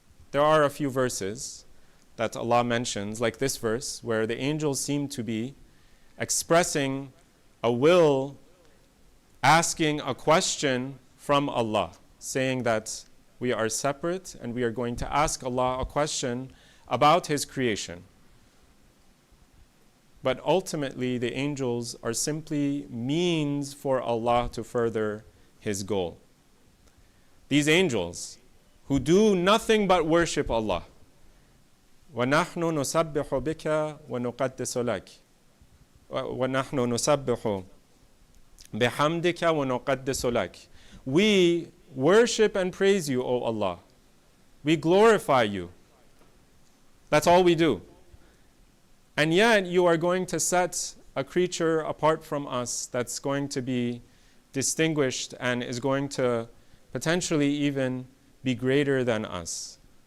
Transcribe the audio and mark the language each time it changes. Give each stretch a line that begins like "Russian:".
English: There are a few verses that Allah mentions, like this verse, where the angels seem to be expressing a will, asking a question from Allah, saying that we are separate and we are going to ask Allah a question about His creation. But ultimately, the angels are simply means for Allah to further His goal. These angels, who do nothing but worship Allah,
Arabic: وَنَحْنُ نُسَبِّحُ بِكَ وَنُقَدِّسُ لَكَ وَنَحْنُ نُسَبِّحُ بِحَمْدِكَ وَنُقَدِّسُ لَكَ.
English: We worship and praise you, O Allah. We glorify you. That's all we do. And yet you are going to set a creature apart from us that's going to be distinguished and is going to potentially even be greater than us.